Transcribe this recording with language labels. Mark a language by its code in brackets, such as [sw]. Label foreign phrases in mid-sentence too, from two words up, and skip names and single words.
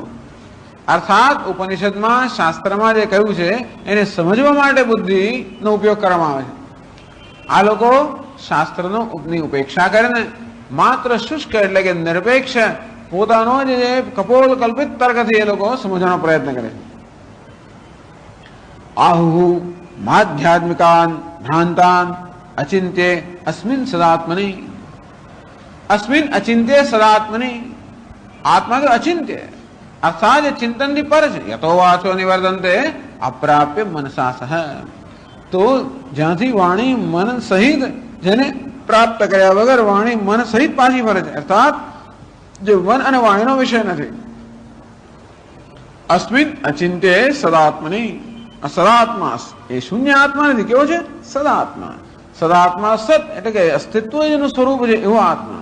[gu] અર્થાત ઉપનિષદમાં, શાસ્ત્રમાં જે કહ્યું છે એને સમજવા માટે બુદ્ધિનો ઉપયોગ કરવામાં આવે છે. આ લોકો શાસ્ત્રની ઉપેક્ષા કરીને માત્ર શુષ્ક એટલે કે નિરપેક્ષ પોતાનો જે કપોલ કલ્પિત તર્કથી એ લોકો સમજવાનો પ્રયત્ન કરે છે. [sa] आहु माध्यात्मिकान भ्रांतान अचिंत्य अस्मिन सदात्मनि। अस्मिन अचिंत्य सदात्मनि, [hi] आत्मा तो अचिंत्य अर्थात चिंतन की पर है। [sa] यतो वाचो निवर्तन्ते अप्राप्य मनसा सह। [gu] તો જ્યાંથી વાણી મન સહિત જેને પ્રાપ્ત કર્યા વગર વાણી મન સહિત પાછી ફરે છે, અર્થાત જે મન અને વાણીનો વિષય નથી. [sa] અસ્મિન અચિંત્ય સદાત્મની, [gu] સદાત્મા એ શૂન્ય આત્મા નથી, કેવો છે? સદાત્મા. સદાત્મા સત એટલે કે અસ્તિત્વ જેનું સ્વરૂપ છે એવો આત્મા.